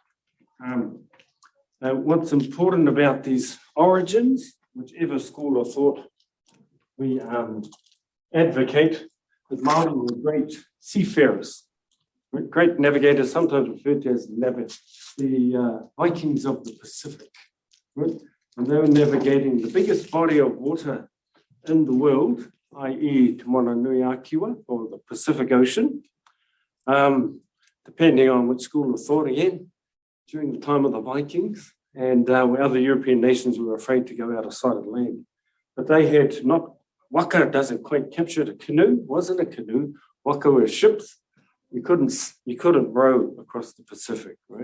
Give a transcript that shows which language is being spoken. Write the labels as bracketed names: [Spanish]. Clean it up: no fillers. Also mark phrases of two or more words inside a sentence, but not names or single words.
[English] What's important about these origins, whichever school of thought we advocate, that Maori were great seafarers, great navigators, sometimes referred to as the Vikings of the Pacific. Right? And they were navigating the biggest body of water in the world, i.e. Te Mana Nui Akiwa, or the Pacific Ocean, depending on which school of thought again, during the time of the Vikings, and where other European nations were afraid to go out of sight of land. But they had not, waka doesn't quite capture it. A canoe wasn't a canoe, waka were ships. You couldn't row across the Pacific, right?